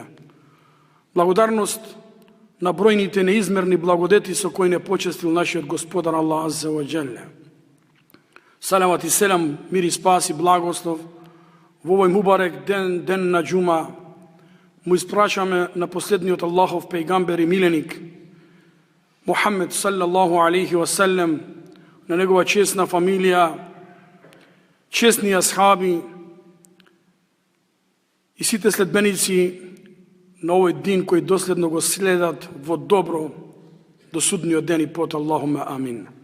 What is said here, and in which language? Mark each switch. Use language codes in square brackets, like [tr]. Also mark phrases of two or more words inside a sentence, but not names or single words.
[mk] Благодарност на бројните неизмерни благодети со кои не почестил нашиот Господар Аллах [ar] عز وجل. [mk] Салават и селам, мир и спас и благослов во овој мубарек ден, ден на џума, му испрашаме на последниот Аллахов пејгамбер и миленик Мухаммед [ar] صلى الله عليه وسلم, [mk] на негова честна фамилија, честни асхаби и сите следбеници на овој дин кои доследно го следат во добро до судниот ден и пот. [ar] اللهم آمين.